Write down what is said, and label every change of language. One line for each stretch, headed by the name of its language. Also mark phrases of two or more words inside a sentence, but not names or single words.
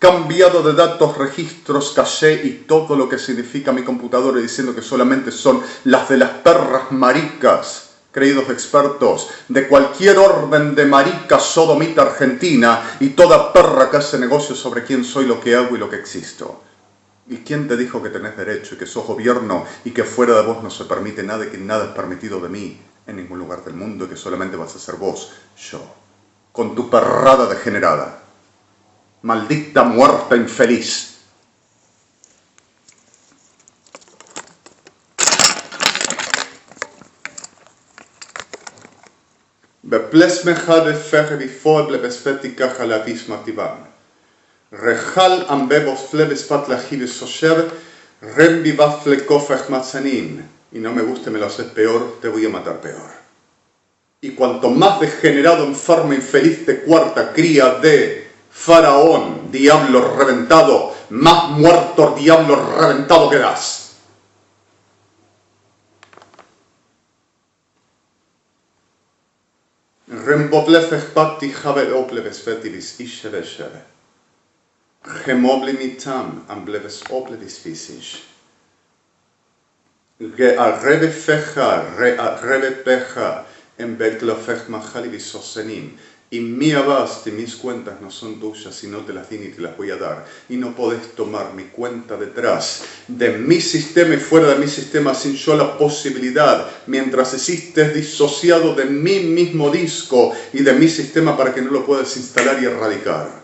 Spanish: cambiado de datos, registros, caché y todo lo que significa mi computadora, diciendo que solamente son las de las perras maricas, creídos expertos, de cualquier orden de marica sodomita argentina y toda perra que hace negocios sobre quién soy, lo que hago y lo que existo. ¿Y quién te dijo que tenés derecho y que sos gobierno y que fuera de vos no se permite nada y que nada es permitido de mí en ningún lugar del mundo y que solamente vas a ser vos, yo, con tu perrada degenerada? Maldita muerta infeliz. Beplesmejade ferri foble bespetica jalavismativan. Rejal ambebos flebes patlajives socher, rembivafle kofech matzanin. Y no me guste, me lo haces peor, te voy a matar peor. Y cuanto más degenerado, enfermo, infeliz de cuarta cría de faraón, diablo reventado, más muerto diablo reventado quedas. Remboblefech pati javel opleves fetivis ishevesheve. Gemobli ambleves oplevis fisish. Arrebe feja, arrebe peja, en betlofech majalivis sosenim. Y mi abast y mis cuentas no son tuyas y no te las di ni te las voy a dar. Y no podés tomar mi cuenta detrás de mi sistema y fuera de mi sistema sin yo la posibilidad, mientras existes disociado de mi mismo disco y de mi sistema para que no lo puedas instalar y erradicar.